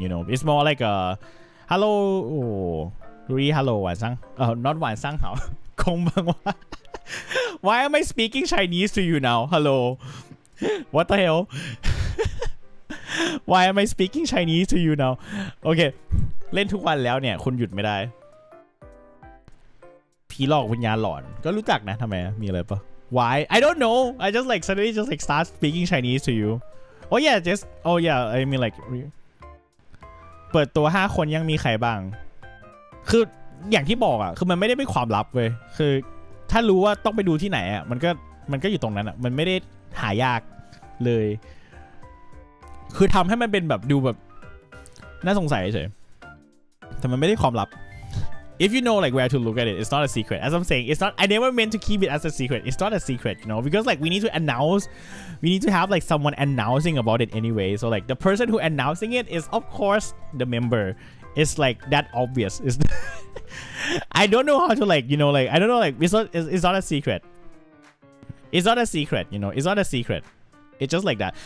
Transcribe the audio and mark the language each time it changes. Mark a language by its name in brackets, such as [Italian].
[English] You know, it's more like a hello, hello [Chinese] 晚上 [English] not [Chinese] 晚上好 空班哇 [English] Why am I speaking Chinese to you now? Hello. What the hell? Why am I speaking Chinese to you now? Okay. [Thai] เล่นทุกวันแล้วเนี่ยคุณหยุดไม่ได้ผีหลอกวิญญาณหลอนก็รู้จักนะทำไมมีอะไรปะ [English] Why? I don't know. I just like suddenly just like start speaking Chinese to you. Oh yeah, just oh yeah. I mean like [Thai] เปิดตัว5 คนยังมีใครบ้างคืออย่างที่บอกอ่ะคือมันไม่ได้เป็นความลับเว้ยคือถ้ารู้ว่าต้องไปดูที่ไหนอ่ะมันก็อยู่ตรงนั้นอ่ะมันไม่ได้หายากเลยคือทำให้มันเป็นแบบดูแบบน่าสงสัยเฉยแต่มันไม่ได้ความลับ [English] if you know like where to look at it, it's not a secret. As I'm saying, it's not. I never meant to keep it as a secret. It's not a secret, you know, because like we need to announce. We need to have like someone announcing about it anyway. So like the person who announcing it is of course the member. It's like that obvious. It's I don't know how to like, you know, like I don't know, like it's not a secret. It's not a secret, you know. It's not a secret. It's just like that.